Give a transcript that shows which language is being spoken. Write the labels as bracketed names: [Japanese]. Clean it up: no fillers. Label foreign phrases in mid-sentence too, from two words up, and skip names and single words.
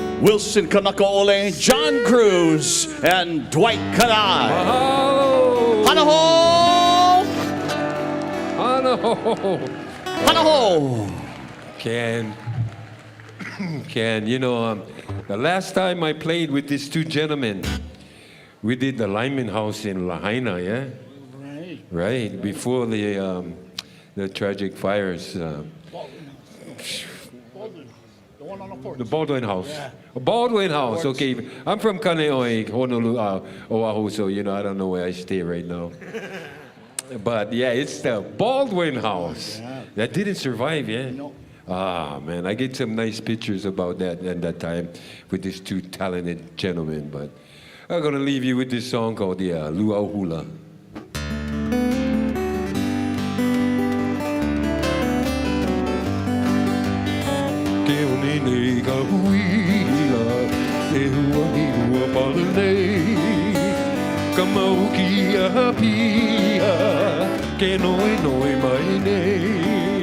[English] Wilson Kanakaole, John Cruz, and Dwight Kanai. Mahalo. Hanaho! Hanaho. Hanaho! Ken, you know, the last time I played with these two gentlemen, we did the Lyman House in Lahaina, yeah? Right, before the tragic fires. The Baldwin House. Yeah. Baldwin House, okay. I'm from Kaneohe, Honolulu, Oahu, so, you know, I don't know where I stay right now. But, yeah, it's the Baldwin House. Yeah. That didn't survive, yeah? No. Ah, man, I get some nice pictures about that at that time with these two talented gentlemen. But I'm going to leave you with this song called the Luau Hula. [Hawaiian] Ke oni nei ka huila, e hua ni hua pala nei. Ka mau ki a pia, ke noi noi mai nei.